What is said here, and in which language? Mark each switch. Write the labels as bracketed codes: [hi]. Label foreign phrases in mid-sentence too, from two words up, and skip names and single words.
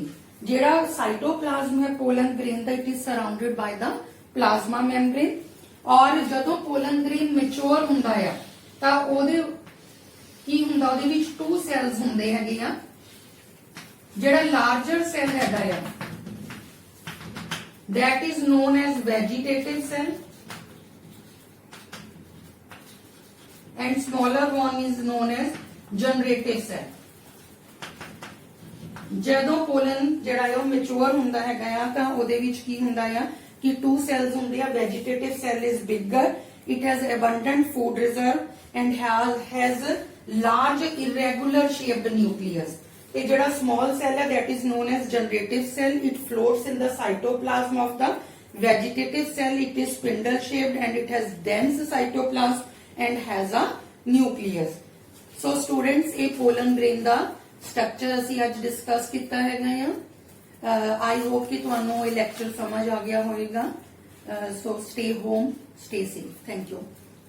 [en] ਜਿਹੜਾ ਸਾਈਟੋਪਲਾਜ਼ਮ ਹੈ pollen grain ਦਾ it is surrounded by the plasma membrane. [pa] ਔਰ ਜਦੋਂ [en] pollen grain [pa] ਮੈਚੁਰ ਹੁੰਦਾ ਆ ਤਾਂ ਉਹਦੇ ਕੀ ਹੁੰਦਾ, ਉਹਦੇ ਵਿੱਚ 2 ਸੈਲਸ ਹੁੰਦੇ ਹੈਗੇ ਆ। [en] ਜਿਹੜਾ larger cell [pa] ਹੈਗਾ ਆ [en] that is known as vegetative cell and smaller one is known as generative cell। [pa] ਜਦੋਂ ਪੋਲਨ ਜਿਹੜਾ ਹੈ ਉਹ ਮੈਚੁਰ ਹੁੰਦਾ ਹੈਗਾ ਆ ਤਾਂ ਉਹਦੇ ਵਿੱਚ ਕੀ ਹੁੰਦਾ ਆ ਕਿ 2 cells ਹੁੰਦੇ ਆ। [en] vegetative cell is bigger, it has abundant food reserve and has large irregular shaped nucleus। [pa] ਤੇ ਜਿਹੜਾ [en] small cell ਹੈ that is known as generative cell, it floats in the cytoplasm of the vegetative cell, it is spindle shaped and it has dense cytoplasm and has a nucleus। so students [pa] ਇਹ [en] pollen grain [pa] ਦਾ structure ਅਸੀਂ ਅੱਜ discuss ਕੀਤਾ ਹੈਗਾ ਆ। [en] I hope [pa] ਕਿ ਤੁਹਾਨੂੰ ਇਹ lecture ਸਮਝ ਆ ਗਿਆ ਹੋਵੇਗਾ। [en] so stay home, stay safe, thank you।